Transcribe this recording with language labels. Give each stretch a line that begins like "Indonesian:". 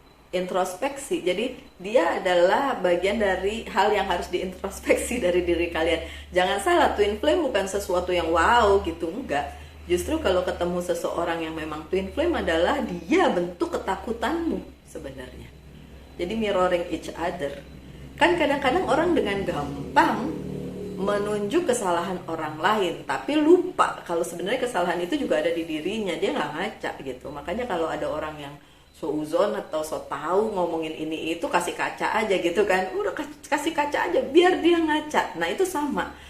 Indonesian: Introspeksi, jadi dia adalah bagian dari hal yang harus diintrospeksi dari diri kalian. Jangan salah, twin flame bukan sesuatu yang wow gitu, enggak. Justru kalau ketemu seseorang yang memang twin flame adalah dia bentuk ketakutanmu sebenarnya.
English: Jadi mirroring each other.
Indonesian: Kan kadang-kadang orang dengan gampang menunjuk kesalahan orang lain, tapi lupa kalau sebenarnya kesalahan itu juga ada di dirinya, dia nggak ngaca gitu. Makanya kalau ada orang yang seuzon atau so tahu ngomongin ini itu, kasih kaca aja gitu kan, udah kasih kaca aja biar dia ngaca. Nah itu sama.